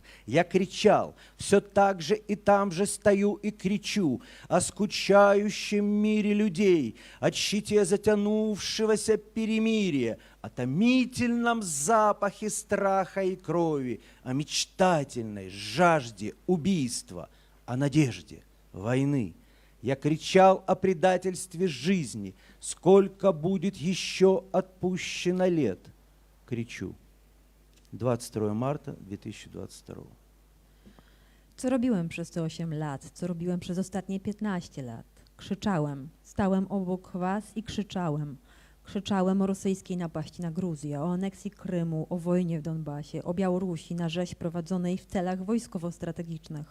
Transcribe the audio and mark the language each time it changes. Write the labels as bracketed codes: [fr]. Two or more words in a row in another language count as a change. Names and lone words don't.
[ru] Я кричал, все так же и там же стою и кричу о скучающем мире людей, о щите затянувшегося перемирия, о томительном запахе страха и крови, о мечтательной жажде убийства, о надежде войны. Я кричал о предательстве жизни. Сколько будет еще отпущено лет? Кричу. 22 marca 2022. [pl] Co robiłem przez te 8 lat? Co robiłem przez ostatnie 15 lat? Krzyczałem. Stałem obok was i krzyczałem. Krzyczałem o rosyjskiej napaści na Gruzję, o aneksji Krymu, o wojnie w Donbasie, o Białorusi na rzeź prowadzonej w celach wojskowo-strategicznych.